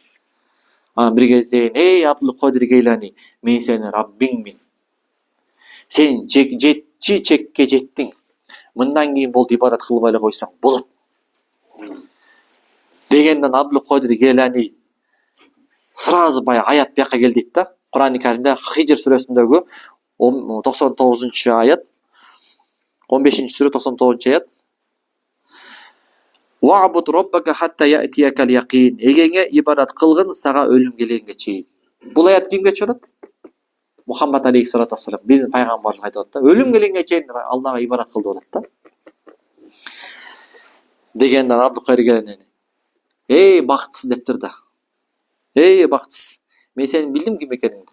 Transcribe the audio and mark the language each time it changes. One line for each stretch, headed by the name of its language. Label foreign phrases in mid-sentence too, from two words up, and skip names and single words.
Kyrgyz: Анан бир кезде эй Абдулкадир Гейлани, мен сенин Раббиңмин. Сен жетчи чекке жеттиң. Мындан кийин болду ибадат кылбай эле койсоң болот. Дегенден Абдулкадир Гейлани сразу баягы аят бияка кел дейт да. Кур'ан-ы Каримде Хижр сүрөсүндөгү 99-аят, 15-сүрө 99-аят.
Arabic: واعبد ربك حتى يأتيك اليقين.
Kyrgyz: Эгеңе ибадат кылгын, сага өлүм келгенге чейин. Бул аят кимге чыгат? Мухаммад
Arabic: عليه الصلاة والسلام,
Kyrgyz: биздин пайгамбарыбыз айтып атат да. Өлүм келгенге чейин Аллага ибадат кыл деп атат да. Дегенден Абдулкадир Гейлани эй бактысыз дептир да. Эй бактысыз, мен сени билдим ким экениңди.